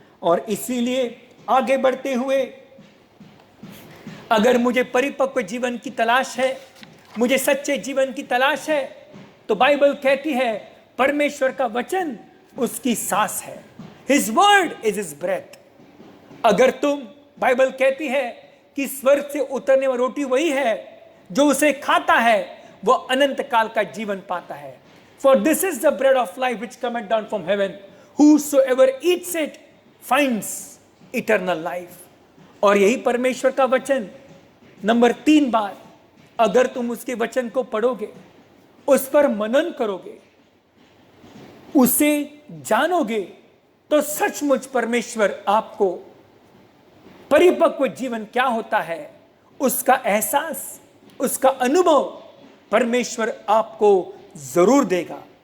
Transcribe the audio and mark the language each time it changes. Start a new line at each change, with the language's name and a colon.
Hindi: और इसीलिए आगे बढ़ते हुए अगर मुझे परिपक्व जीवन की तलाश है, मुझे सच्चे जीवन की तलाश है, तो बाइबल कहती है परमेश्वर का वचन उसकी सांस है।
English: His word is his breath।
Hindi: अगर तुम, बाइबल कहती है कि स्वर्ग से उतरने वाली रोटी वही है, जो उसे खाता है वो अनंत काल का जीवन पाता है।
English: For this is the bread of life which cometh down from heaven, whosoever eats it finds eternal life।
Hindi: और यही परमेश्वर का वचन नंबर 3 बार अगर तुम उसके वचन को पढ़ोगे, उस पर मनन करोगे, उसे जानोगे, तो सचमुच परमेश्वर आपको परिपक्व जीवन क्या होता है उसका एहसास, उसका अनुभव परमेश्वर आपको जरूर देगा।